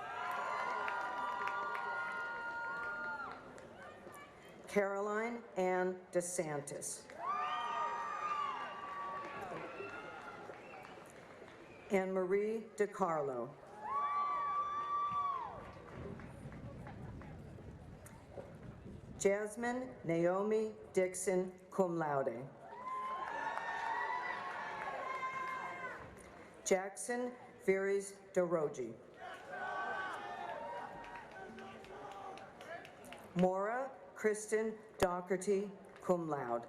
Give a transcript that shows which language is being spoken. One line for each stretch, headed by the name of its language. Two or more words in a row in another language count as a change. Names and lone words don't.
English: Caroline Ann DeSantis. Anne-Marie DiCarlo. Jasmine Naomi Dixon,
Latin: cum laude.
English: Jackson Viris Dorogi. Maura Kristen Doherty,
Latin: cum laude.